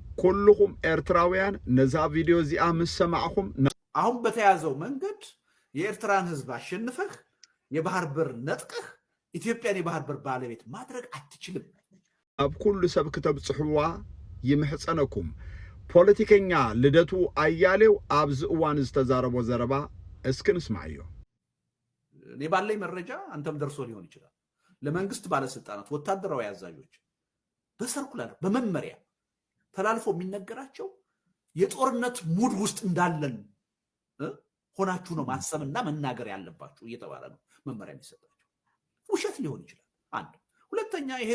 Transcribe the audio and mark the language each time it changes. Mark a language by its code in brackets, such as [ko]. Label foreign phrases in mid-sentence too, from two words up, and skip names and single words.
[am] كلكم إرتراويان نزا فيديو زي سمعكم አሁን በተያዘው መንገድ የኤርትራን ህዝብ አሸንፈህ የባህር በር ነጥቀህ ኢትዮጵያን የባህር በር ባለቤት ማድረግ አትችልም። [ti] ኣብ ኩሉ ሰብ ክትብጽሕዋ ይምሕጸነኩም ፖለቲከኛ ልደቱ አያሌው ኣብዚ እዋን ዝተዛረቦ ዘረባ እስኪ ንስማዕዮ። [am] እኔ ባለኝ መረጃ አንተም ደርሶ ሊሆን ይችላል። ለመንግስት ባለስልጣናት ወታደራዊ አዛዦች በሰርኩላር በመመሪያ ተላልፎ የሚነገራቸው የጦርነት ሙድ ውስጥ እንዳለን ሆናችሁ ነው ማሰብና መናገር ያለባችሁ እየተባለ ነው መመሪያ የሚሰጣቸው። ውሸት ሊሆን ይችላል። አንድ ሁለተኛ ይሄ